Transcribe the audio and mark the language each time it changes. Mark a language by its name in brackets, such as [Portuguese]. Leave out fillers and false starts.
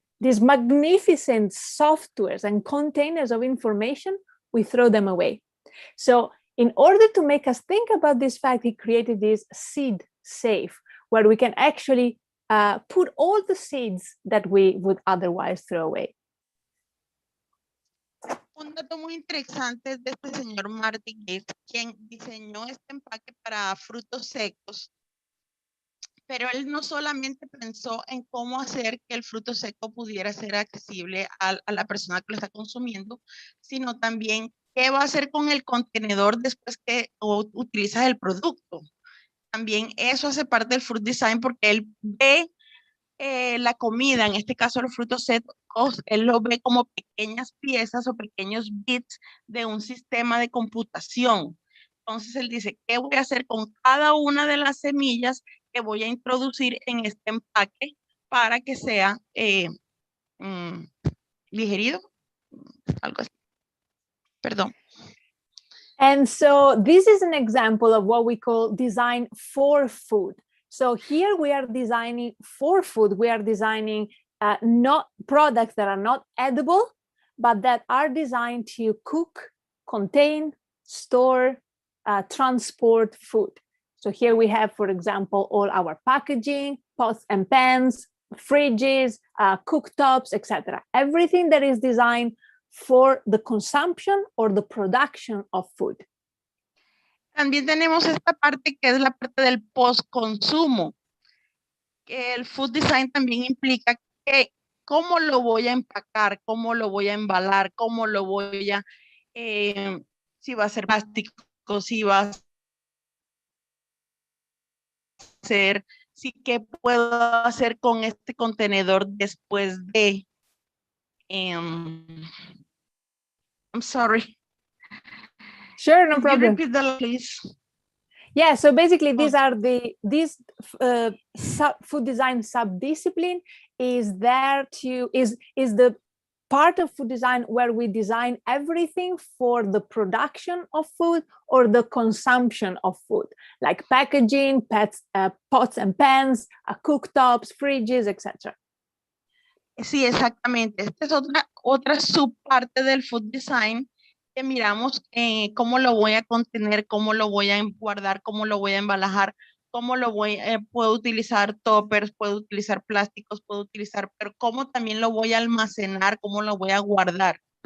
[English] These magnificent softwares and containers of information, we throw them away. So in order to make us think about this fact, he created this seed safe, where we can actually put all the seeds that we would otherwise throw away. [Spanish] Un dato muy interesante es de este señor Marty Gates, quien diseñó este empaque para frutos secos, pero él no solamente pensó en cómo hacer que el fruto seco pudiera ser accesible a la persona que lo está consumiendo, sino también qué va a hacer con el contenedor después que utilizas el producto. También eso hace parte del fruit design, porque él ve la comida, en este caso los frutos secos, él lo ve como pequeñas piezas o pequeños bits de un sistema de computación. Entonces él dice, ¿qué voy a hacer con cada una de las semillas que voy a introducir en este empaque para que sea digerido? Algo así. Perdón. [English] And so this is an example of what we call design for food. So here we are designing for food. We are designing not products that are not edible, but that are designed to cook, contain, store, transport food. So here we have, for example, all our packaging, pots and pans, fridges, cooktops, etc. Everything that is designed for the consumption or the production of food. [Spanish] También tenemos esta parte que es la parte del post-consumo. El food design también implica que cómo lo voy a empacar, cómo lo voy a embalar, cómo lo voy a, si va a ser plástico, si va a ser, si qué puedo hacer con este contenedor después de, [English] I'm sorry. Sure, no Can problem. you repeat that, please? Yeah, so basically these are this food design subdiscipline is there to is the part of food design where we design everything for the production of food or the consumption of food, like packaging, pots and pans, cooktops, fridges, etc. [Spanish] Sí, exactamente. Esta es otra subparte del food design que miramos cómo lo voy a contener, cómo lo voy a guardar, cómo lo voy a embalajar, cómo lo puedo utilizar toppers, puedo utilizar plásticos, pero cómo también lo voy a almacenar, cómo lo voy a guardar.